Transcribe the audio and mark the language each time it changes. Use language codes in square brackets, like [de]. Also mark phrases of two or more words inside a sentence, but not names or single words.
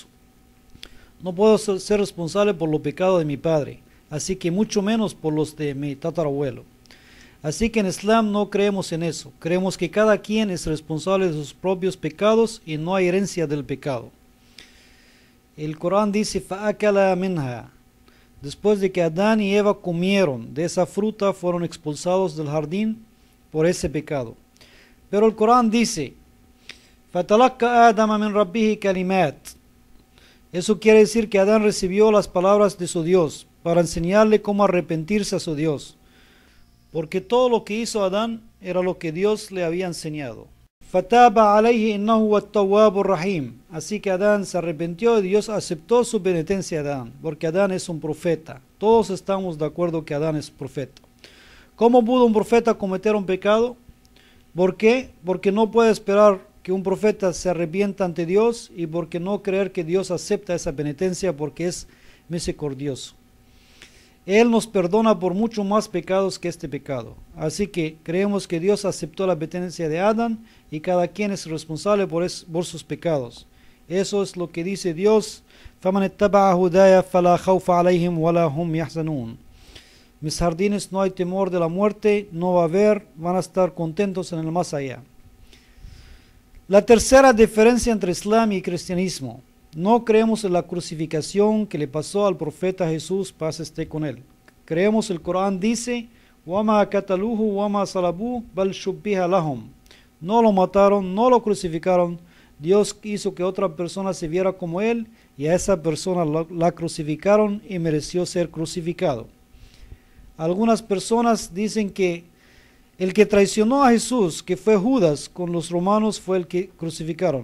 [es] No puedo ser responsable por los pecados de mi padre, así que mucho menos por los de mi tatarabuelo. Así que en Islam no creemos en eso, creemos que cada quien es responsable de sus propios pecados y no hay herencia del pecado. El Corán dice, [ar] فَأَكَلَ مِنْهَا. [es] Después de que Adán y Eva comieron de esa fruta, fueron expulsados del jardín por ese pecado. Pero el Corán dice, [ar] فَتَلَقَّى آدَمَ مِنْ رَبِّهِ كَلِمَاتٍ. [es] Eso quiere decir que Adán recibió las palabras de su Dios para enseñarle cómo arrepentirse a su Dios. Porque todo lo que hizo Adán era lo que Dios le había enseñado. [ar] فَتَابَ عَلَيْهِ إِنَّهُ هُوَ التَّوَّابُ الرَّحِيمُ. [es] Así que Adán se arrepintió y Dios aceptó su penitencia a Adán, porque Adán es un profeta. Todos estamos de acuerdo que Adán es profeta. ¿Cómo pudo un profeta cometer un pecado? ¿Por qué? Porque no puede esperar que un profeta se arrepienta ante Dios y porque no creer que Dios acepta esa penitencia porque es misericordioso. Él nos perdona por mucho más pecados que este pecado. Así que creemos que Dios aceptó la penitencia de Adán y cada quien es responsable por sus pecados. Eso es lo que dice Dios. [ar] فَمَنِ اتَّبَعَ هُدَايَ فَلَا خَوْفَ عَلَيْهِمْ وَلَا هُمْ يَحْزَنُونَ. [es] Mis jardines no hay temor de la muerte, no va a haber, van a estar contentos en el más allá. La tercera diferencia entre Islam y cristianismo. No creemos en la crucificación que le pasó al profeta Jesús, paz esté con él. Creemos el Corán dice, [ar] وَمَا قَتَلُوهُ وَمَا صَلَبُوهُ بَلْ شُبِّهَ لَهُمْ. [es] No lo mataron, no lo crucificaron. Dios hizo que otra persona se viera como él y a esa persona la crucificaron y mereció ser crucificado. Algunas personas dicen que el que traicionó a Jesús, que fue Judas con los romanos, fue el que crucificaron.